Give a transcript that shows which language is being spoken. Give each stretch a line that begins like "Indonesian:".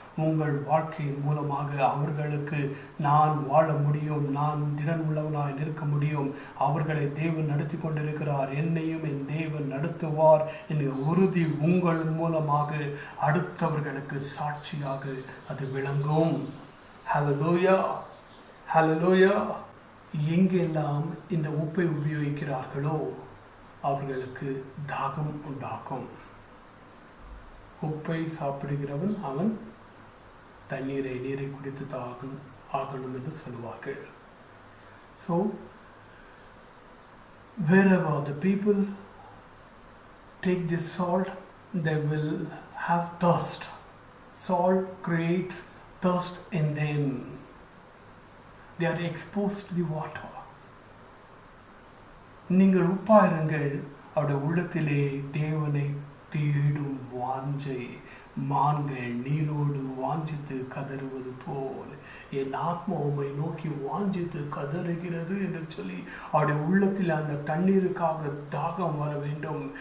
Tamil: உங்கள் வாழ்க்கையின் மூலமாக அவர்களுக்கு நான் வாழ முடியும், நான் திடன் உள்ளவனாய் நிற்க முடியும், அவர்களை தேவன் நடத்தி கொண்டிருக்கிறார், என்னையும் என் தேவன் நடத்துவார் என்கிற உறுதி உங்கள் மூலமாக அடுத்தவர்களுக்கு சாட்சியாக அது விளங்கும். ஹல்லேலூயா. ஹல்லேலூயா. எங்கெல்லாம் இந்த உப்பை உபயோகிக்கிறார்களோ அவர்களுக்கு தாகம் உண்டாகும். உப்பை சாப்பிடுகிறவன் அவன் நீரை குடித்து தாகம் ஆகணும் என்று சொல்வார்கள்.
English: So wherever the people take this salt, they will have thirst. Salt creates thirst in them. They are exposed to the water.
Tamil: நீங்கள் உப்பாயிருங்கள், அவருடைய உள்ளத்திலே தேவனை தேடும் வாஞ்சை. மான்கள் நீரோடு வாஞ்சித்து கதறுவது போல் என் ஆத்மா உம்மை நோக்கி வாஞ்சித்து கதறுகிறது என்று சொல்லி அவருடைய உள்ளத்தில் அந்த தண்ணீருக்காக தாகம் வர வேண்டும்.